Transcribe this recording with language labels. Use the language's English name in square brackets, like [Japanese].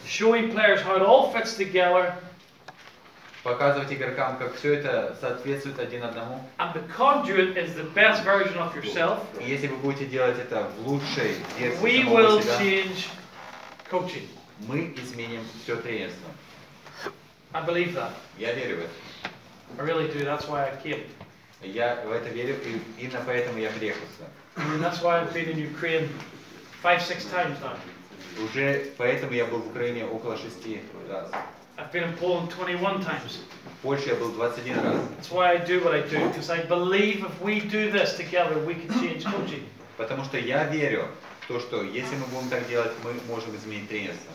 [English] showing players how it all fits together, [Russian] показывать игрокам, как все это соответствует один одному. [English] and the conduit is the best version of yourself, [Russian] И если вы будете делать это в лучшей версии [English] we [Russian] самого [English] will [Russian] себя, [English] change coaching. [Russian] мы изменим все тренерство. [English] I believe that. [Russian] Я верю в это. [English] I really do. That's why I came. [Russian] Я в это верю, и именно поэтому я приехал сюда. [English] And that's why I've been in Ukraine 5-6 times now. [Russian] Уже поэтому я был в Украине около 6 раз. [English] I've been in Poland 21 times. [Russian] В Польше я был 21 раз. [English] That's why I do what I do, because I believe if we do this together, we can change coaching. [Russian] Потому что я верю в то, что если мы будем так делать, мы можем изменить тренерство.